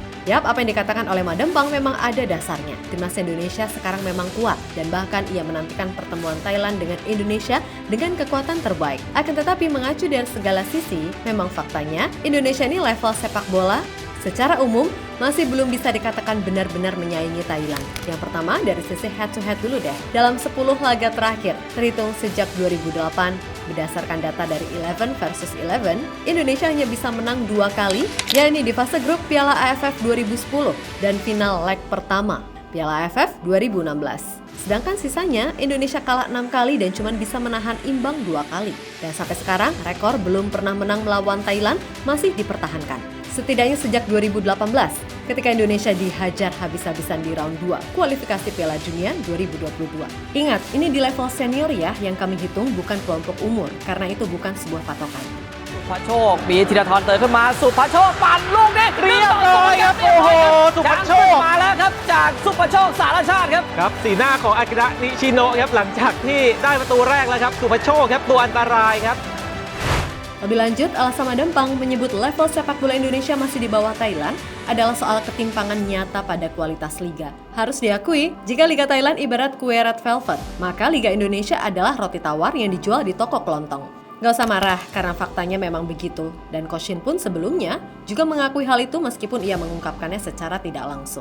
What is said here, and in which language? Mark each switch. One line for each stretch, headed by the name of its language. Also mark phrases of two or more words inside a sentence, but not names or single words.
Indonesian: Yap, apa yang dikatakan oleh Madempang memang ada dasarnya. Timnas Indonesia sekarang memang kuat dan bahkan ia menantikan pertemuan Thailand dengan Indonesia dengan kekuatan terbaik. Akan tetapi mengacu dari segala sisi, memang faktanya Indonesia ini level sepak bola secara umum masih belum bisa dikatakan benar-benar menyaingi Thailand. Yang pertama dari sisi
English: head-to-head
Indonesian: dulu deh. Dalam 10 laga terakhir, terhitung sejak 2008, berdasarkan data dari 11 versus 11, Indonesia hanya bisa menang 2 kali, yakni di fase grup Piala AFF 2010 dan final leg pertama Piala AFF 2016. Sedangkan sisanya, Indonesia kalah 6 kali dan cuma bisa menahan imbang 2 kali. Dan sampai sekarang, rekor belum pernah menang melawan Thailand masih dipertahankan. Setidaknya sejak 2018, ketika Indonesia dihajar habis-habisan di round 2 kualifikasi Piala Dunia 2022. Ingat, ini di level senior ya yang kami hitung, bukan kelompok umur, karena itu bukan sebuah patokan.
Thai: สุภโชคมีธีรทรเติมขึ้นมาสุภโชคปั่นลูกนี้ เรียบร้อยครับโอ้โหสุภโชค มาแล้วครับจากสุภโชคสารชาติครับ ครับสีหน้าของอากิระนิชิโนะครับหลังจากที่ได้ประตูแรกแล้วครับสุภโชคครับตัวอันตรายครับ
Indonesian: Lebih lanjut, alasan Madempang menyebut level sepak bola Indonesia masih di bawah Thailand adalah soal ketimpangan nyata pada kualitas liga. Harus diakui, jika Liga Thailand ibarat kue
English: red velvet,
Indonesian: maka Liga Indonesia adalah roti tawar yang dijual di toko kelontong. Gak usah marah, karena faktanya memang begitu. Dan Coach Shin pun sebelumnya juga mengakui hal itu meskipun ia mengungkapkannya secara tidak langsung.